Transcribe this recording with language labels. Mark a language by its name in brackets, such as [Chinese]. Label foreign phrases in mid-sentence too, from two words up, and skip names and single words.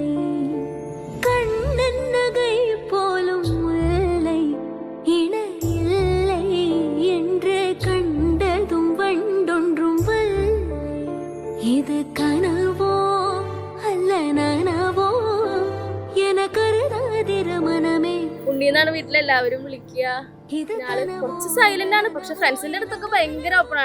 [Tamil] கண்ணன்னகை போலும் முல்லை இணையில்லை என்று கண்டதும் வண்டொன்றும் வல்லை. இது கனவோ அல்ல நனவோ என கருதாதிர மனமே. [Malayalam] ഉണ്ണിന്നാണ് വീട്ടിലെല്ലാവരും വിളിക്കുക. കുറച്ച് സൈലന്റ് ആണ്, പക്ഷെ ഫ്രണ്ട്സിന്റെ അടുത്തൊക്കെ ഭയങ്കര ഓപ്പൺ ആണ്.